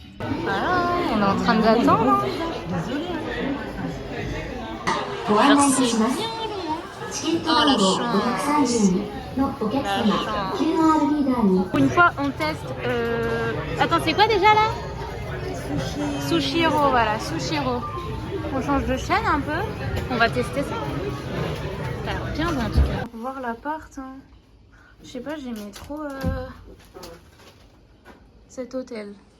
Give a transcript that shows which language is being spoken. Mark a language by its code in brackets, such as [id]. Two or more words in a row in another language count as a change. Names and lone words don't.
[fr] Voilà, on est en train d'attendre. [ja] ご案内いたします。チケット番号532のお客様 QR リーダーに [fr] Une fois, on teste. Attends, c'est quoi déjà là? Sushiro, voilà, Sushiro. On change de chaîne un peu. On va tester ça. Ça a l'air bien en tout cas. Pour voir l'appart. Hein. Je sais pas, j'aimais trop cet hôtel.